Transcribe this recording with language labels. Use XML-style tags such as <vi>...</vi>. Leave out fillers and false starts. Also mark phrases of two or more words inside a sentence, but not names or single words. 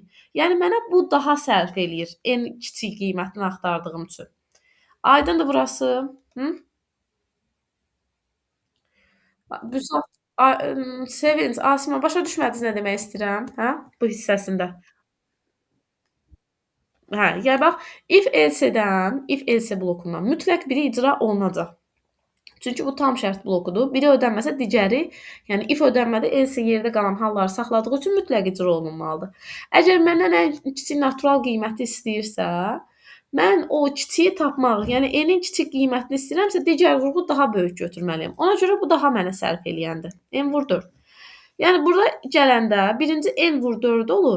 <az>Yəni mənə bu daha sərf eləyir en kiçik qiymətini axtardığım üçün. Aydındır burası? Hı? Büsat, Sevinç, Asma başa düşmədiniz nə demək istəyirəm, hə? Bu hissəsində. Hə, yəni bax,</az> <en>if else</en> <az>blokundan mütləq biri icra olunacaq. Çünki bu tam şərt blokudur. Biri ödənməsə digəri, yəni if ödənmədə else yerdə qalan halları saxladığı üçün mütləq icra olunmalıdır. Əgər məndən ən kiçik natural qiyməti istəyirsə, mən o kiçiyi tapmaq, yəni n-in kiçik qiymətini istəyirəmsə, digər vurğu daha böyük götürməliyəm. Ona görə bu daha mənə sərf eləyəndir. N vur 4. Yəni burada gələndə birinci n vur 4 olur.</az>